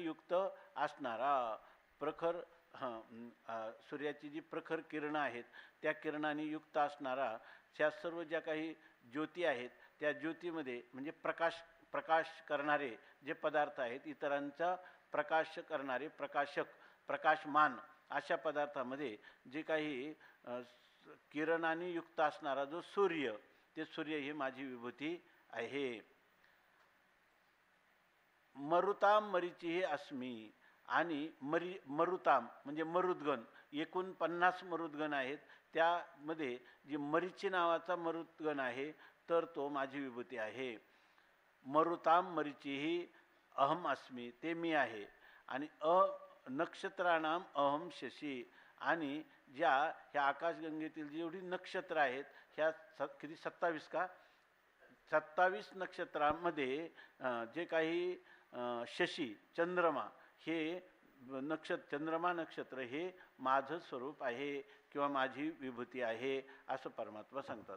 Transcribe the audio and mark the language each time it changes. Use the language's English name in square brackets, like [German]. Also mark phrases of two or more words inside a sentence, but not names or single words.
[Marathi] युक्त असणारा प्रखर सूर्याची जी प्रखर किरणं आहेत त्या किरणांनी युक्त असणारा ह्या सर्व ज्या काही ज्योती आहेत त्या ज्योतीमध्ये म्हणजे प्रकाश करणारे जे पदार्थ आहेत इतरांचा प्रकाश करणारे प्रकाशमान अशा पदार्थामध्ये जे काही किरणांनी युक्त असणारा जो सूर्य ते सूर्य ही माझी विभूती आहे. [Sanskrit] मरुताम मरीचिः अस्मि [Marathi] आणि मरुताम म्हणजे मरुद्गण एकूण 50 मरुद्गण आहेत त्यामध्ये जी मरीची नावाचा मरुद्गण आहे तर तो माझी विभूती आहे. [Sanskrit] मरुताम मरीचिः अहम अस्मि [Marathi] ते मी आहे. आणि [Sanskrit] नक्षत्राणाम अहम शशी [Marathi] आणि ह्या आकाशगंगेतील जेवढी नक्षत्र आहेत ह्या किती 27 नक्षत्रांमध्ये जे काही शशी चंद्रमा हे चंद्रमा नक्षत्र हे माझं स्वरूप आहे किंवा माझी विभूती आहे असं परमात्मा सांगतात.